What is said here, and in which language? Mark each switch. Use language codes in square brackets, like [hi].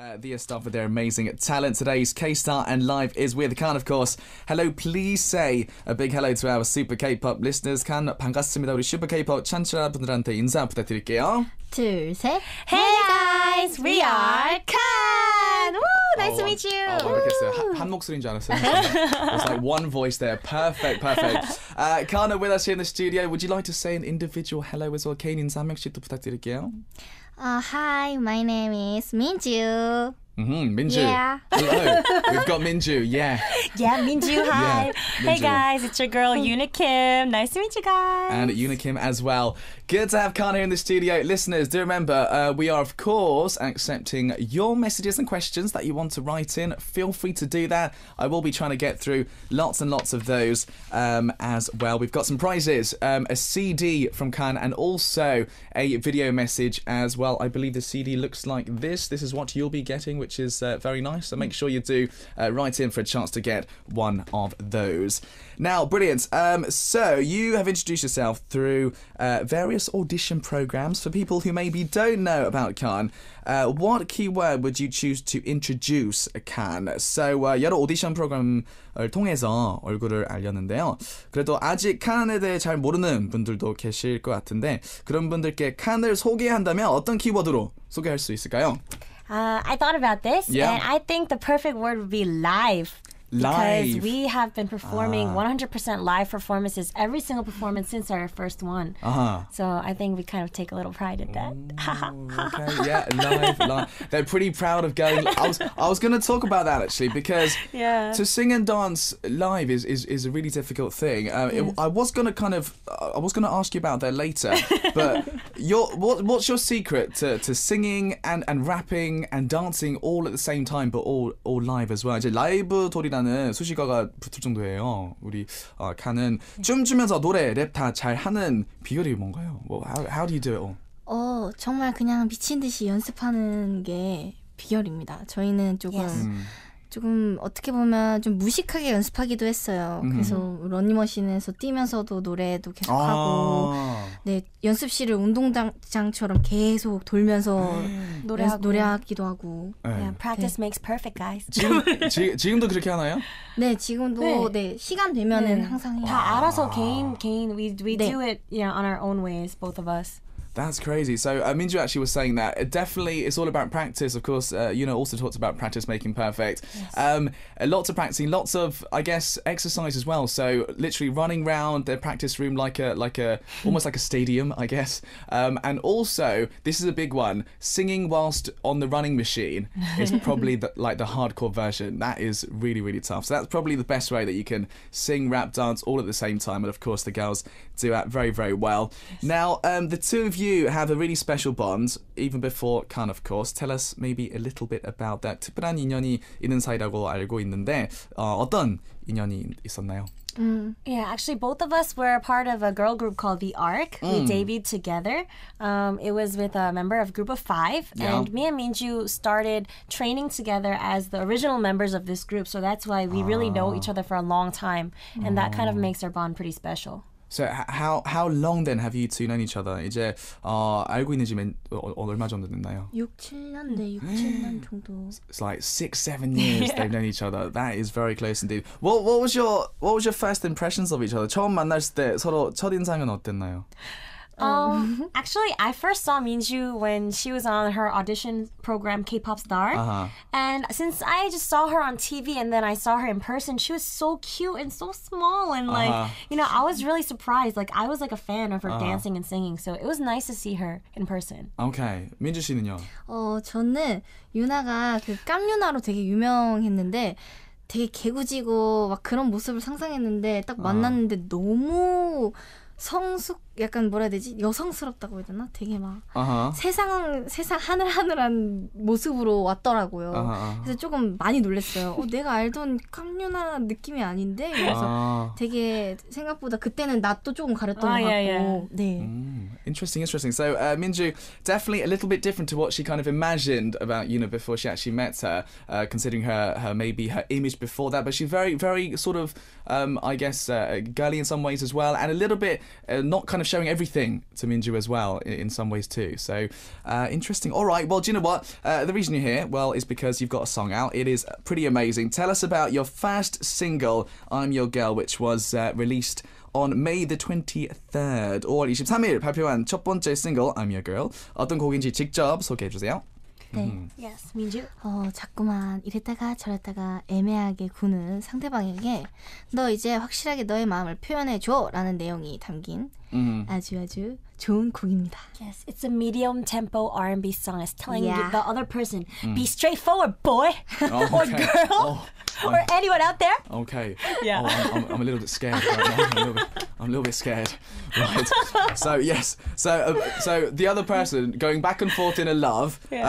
[en] The stuff with their amazing talent. Today's K-Star and Live is with Khan, of course. Hello, please say a big hello to our Super K-pop listeners. Khan, [ko] 반갑습니다. 우리 Super K-pop 청취자분들한테 인사 부탁드릴게요. 둘, 셋. [en] Hey guys, we are Khan. Woo, nice to meet you. [ko] 모르겠어요. 한 목소리인 줄 알았어요. [en] It's like one voice there. Perfect. Khan with us here in the studio. Would you like to say an individual hello as well? [ko] Kane 인사 한 명씩 또 부탁드릴게요. [en] Hi, my name is Minju. Minju. Yeah. Hello. We've got Minju. Yeah. Yeah, Minju, hi. Yeah, Hey Minju. guys, it's your girl Unikim. Nice to meet you guys. And Unikim as well. Good to have Khan here in the studio. Listeners, do remember, we are, of course, accepting your messages and questions that you want to write in. Feel free to do that. I will be trying to get through lots and lots of those as well. We've got some prizes, a CD from Khan, and also a video message as well. I believe the CD looks like this. This is what you'll be getting, which is very nice. So make sure you do write in for a chance to get one of those. Now, brilliant. So you have introduced yourself through various audition programs. For people who maybe don't know about Khan, what keyword would you choose to introduce Khan? [ko] So 여러 오디션 프로그램을 통해서 얼굴을 알렸는데요. 그래도 아직 칸에 대해 잘 모르는 분들도 계실 것 같은데 그런 분들께 칸을 소개한다면 어떤 키워드로 소개할 수 있을까요? [en] I thought about this, and I think the perfect word would be live. Because we have been performing 100% live performances, every single performance since our first one. So I think we kind of take a little pride in that. Okay, yeah, live. They're pretty proud of going. I was going to talk about that actually, because to sing and dance live is a really difficult thing. I was going to ask you about that later, but what's your secret to singing and rapping and dancing all at the same time, but all live as well? [ko] 이제 라이브 돌이라는 수식어가 붙을 정도예요. 우리 칸은 춤추면서 노래, 랩 다 잘하는 비결이 뭔가요? [en] How do you do it all? [ko] 정말 그냥 미친 듯이 연습하는 게 비결입니다. 저희는 조금 어떻게 보면 좀 무식하게 연습하기도 했어요. 그래서 러닝머신에서 뛰면서도 노래도 계속하고 네, 연습실을 운동장처럼 계속 돌면서 노래하기도 하고. [en] Yeah, practice makes perfect, guys. [ko] 지금도 그렇게 하나요? 네, 지금도 시간 되면은 항상 해요. 다 알아서 개인 [en] we do it, on our own ways, both of us. That's crazy. So Minju actually was saying that definitely it's all about practice. Of course, also talks about practice making perfect. Yes. Lots of practicing, lots of, I guess, exercise as well. So literally running around their practice room like a almost like a stadium, I guess. And also, this is a big one, singing whilst on the running machine is probably the hardcore version. That is really, really tough. So that's probably the best way that you can sing, rap, dance all at the same time. And of course, the girls do that very, very well. Yes. Now, the two of you have a really special bond, even before Khan, of course. Tell us maybe a little bit about that. [ko] 특별한 인연이 있는 사이라고 알고 있는데 어떤 인연이 있었나요? [en] Yeah, actually both of us were part of a girl group called The Ark. We debuted together. It was with a member of Group of 5. And me and Minju started training together as the original members of this group. So that's why we really know each other for a long time. And that kind of makes our bond pretty special. So how long then have you two known each other? [ko] 이제 알고 있는 지 얼마 정도 됐나요? 6-7년 정도. [en] It's like 6-7 years they've known each other. That is very close indeed. What was your first impressions of each other? [ko] 처음 만났을 때 서로 첫인상은 어땠나요? [en] Actually, I first saw Minju when she was on her audition program, K-Pop Star. And since I just saw her on TV and then I saw her in person, she was so cute and so small. And I was really surprised. Like, I was like a fan of her dancing and singing. So it was nice to see her in person. [ko] Okay. 민주 씨는요? 저는 유나가 그 깜유나로 되게 유명했는데 되게 개구지고 막 그런 모습을 상상했는데 딱 만났는데 너무 약간 뭐라 해야 되지? 여성스럽다고 해야 되나? 되게 막 세상 하늘하늘한 모습으로 왔더라고요. 그래서 조금 많이 놀랐어요. 내가 알던 깜유나 느낌이 아닌데? 그래서 되게 생각보다 그때는 낯도 조금 가렸던 것 같고. 네. [en] Interesting. So Minju, definitely a little bit different to what she kind of imagined about Yuna before she actually met her, considering her maybe her image before that. But she's very, very sort of, I guess, girly in some ways as well, and a little bit not kind of showing everything to Minju as well in some ways too. So interesting. All right, well, do you know what? The reason you're here, well, is because you've got a song out. It is pretty amazing. Tell us about your first single, I'm Your Girl, which was released on May the 23rd. [ko] 5월 23일 발표한 첫 번째 싱글 I'm Your Girl. 어떤 곡인지 직접 소개해주세요. 네. [en] Yes, 민주. [ko] 자꾸만 이랬다가 저랬다가 애매하게 구는 상대방에게 너 이제 확실하게 너의 마음을 표현해줘 라는 내용이 담긴 아주 좋은 곡입니다. [en] Yes, it's a medium tempo R&B song. It's telling you the other person, be straightforward, boy, or girl, or anyone out there. Okay. Yeah. I'm a little bit scared right now. I'm a little bit scared. Right. So yes. So the other person going back and forth in a love.